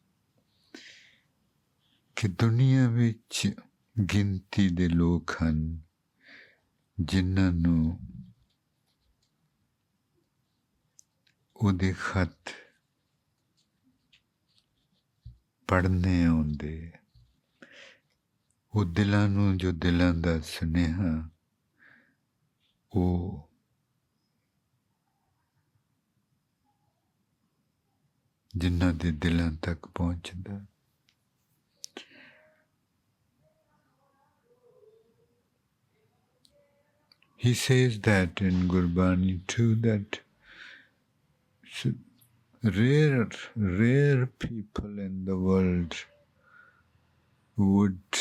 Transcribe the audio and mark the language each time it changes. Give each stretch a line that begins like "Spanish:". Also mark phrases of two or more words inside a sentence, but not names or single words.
Punjabi: ਕਿ ਦੁਨੀਆ ਵਿੱਚ ਗਿਣਤੀ ਦੇ ਲੋਕ ਹਨ ਜਿਨ੍ਹਾਂ ਨੂੰ ਉਹਦੇ ਖਤ ਪੜ੍ਹਨੇ ਆਉਂਦੇ ਉਹ ਦਿਲਾਂ ਨੂੰ ਜੋ ਦਿਲਾਂ ਦਾ ਸੁਨੇਹਾ ਉਹ ਜਿਨ੍ਹਾਂ ਦੇ ਦਿਲਾਂ ਤਕ ਪਹੁੰਚਦਾ।
English: He says that in Gurbani too, that rare people in the world would